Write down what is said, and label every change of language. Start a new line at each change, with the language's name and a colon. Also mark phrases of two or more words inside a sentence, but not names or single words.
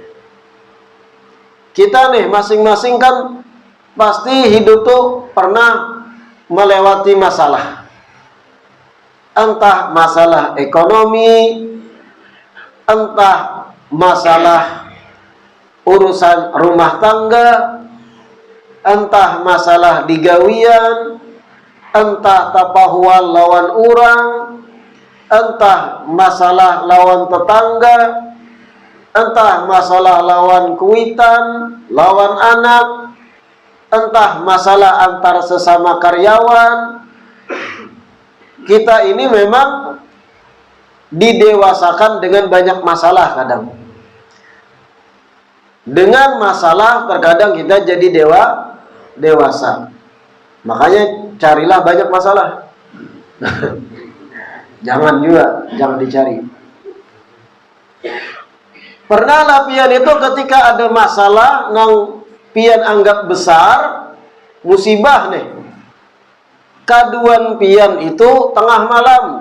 Indonesian: Kita nih masing-masing kan pasti hidup tuh pernah melewati masalah. Entah masalah ekonomi, entah masalah urusan rumah tangga, entah masalah digawian,
Banjar: entah tapahuan lawan orang, entah masalah lawan tetangga, entah masalah lawan kuitan, lawan anak,
Indonesian: entah masalah antar sesama karyawan. Kita ini memang didewasakan dengan banyak masalah kadang. Dengan masalah terkadang kita jadi dewasa. Makanya carilah banyak masalah. Jangan dicari.
Banjar: Pernah lah pian itu ketika ada masalah nang pian anggap besar, musibah nih. Kaduan pian itu tengah malam.